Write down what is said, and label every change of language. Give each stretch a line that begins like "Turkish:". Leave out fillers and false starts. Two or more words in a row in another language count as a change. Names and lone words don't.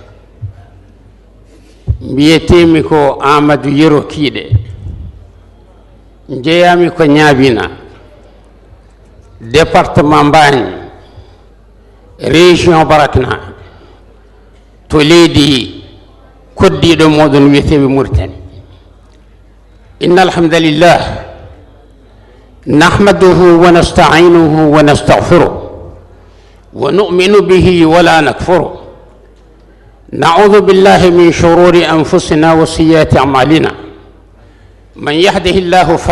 Fula: mbiyetemi ko Amadou Yero Kiiɗe jeeyami ko Ñaabina département Mbagni région Barakna to leydi koddiɗo moɗon wiyeteɓe Mauritanie
Arabic: إن الحمد لله نحمده ونستعينه ونستغفره ونؤمن به ولا نكفره نعوذ بالله من شرور أنفسنا وسيئات أعمالنا من يهده الله